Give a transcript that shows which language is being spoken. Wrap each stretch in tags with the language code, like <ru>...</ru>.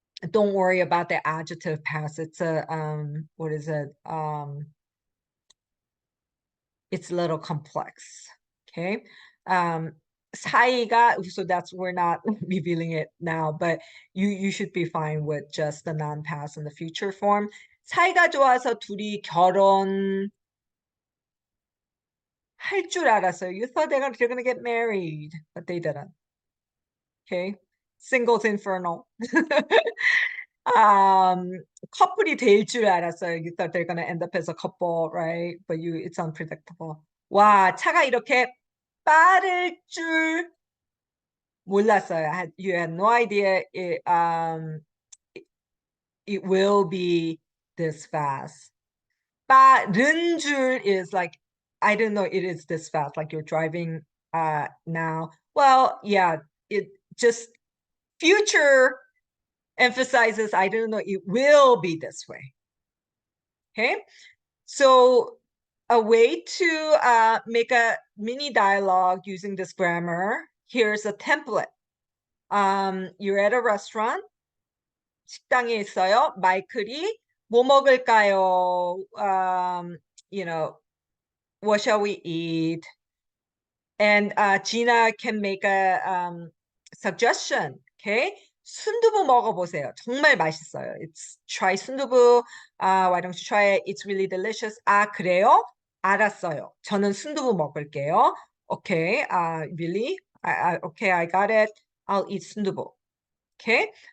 <en>Don't worry about the adjective past. It's a what is it? It's a little complex. Okay. 사이가, so that's, we're not revealing it now, but you should be fine with just the non-past and the future form.</en> <ko>사이가 좋아서 둘이 결혼 할 줄 알았어요.</ko> <en>You thought they're gonna get married, but they didn't.</en> <ko>Okay. Singles Inferno. 커플이 될 줄 알았어요.</ko> <en>You thought they're gonna end up as a couple, right? But it's unpredictable.</en> <ko>와, 차가 이렇게 빠를 줄 몰랐어요.</ko> <en>You had no idea it will be this fast. 빠른 줄 is like, I don't know, it is this fast, like you're driving now. Well, yeah, it just future emphasizes, I don't know, it will be this way. Okay, so a way to make a mini dialogue using this grammar, here's a template. You're at a restaurant,</en> <ko>식당에 있어요. 마이클이 뭐 먹을까요?</ko> <en>You know, what shall we eat? And Gina can make a suggestion.</en> <ko>Okay, 순두부 먹어보세요. 정말 맛있어요.</ko> <en>Try 순두부. Why don't you try it? It's really delicious.</en> <ko>그래요? 알았어요. 저는 순두부 먹을게요.</ko> <en>Okay, really? Okay, I got it. I'll eat 순두부. Okay.</en>